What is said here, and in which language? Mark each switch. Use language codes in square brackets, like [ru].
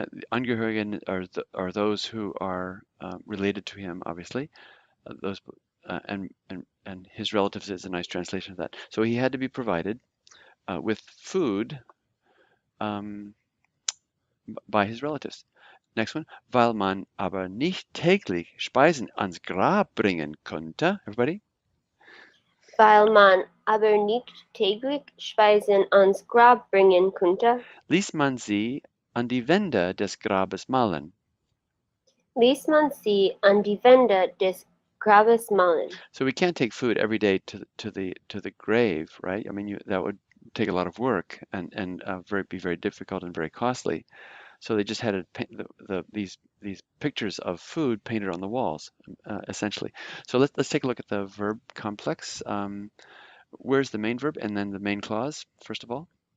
[en] Angehörigen are those who are related to him, obviously. Those and his relatives is a nice translation of that. So he had to be provided with food by his relatives. Next one. [de] Weil man aber nicht täglich Speisen ans Grab bringen konnte. Everybody? Weil man aber nicht täglich Speisen ans Grab bringen konnte, ließ man sie an die Wände des Grabes malen. ließ man sie an die Wände des Grabes malen. [en] So we can't take food every day to the grave, right? I mean, that would take a lot of work and be very difficult and very costly. So they just had to paint these pictures of food painted on the walls, essentially. So let's take a look at the verb complex. Where's the main verb and then the main clause, first of all?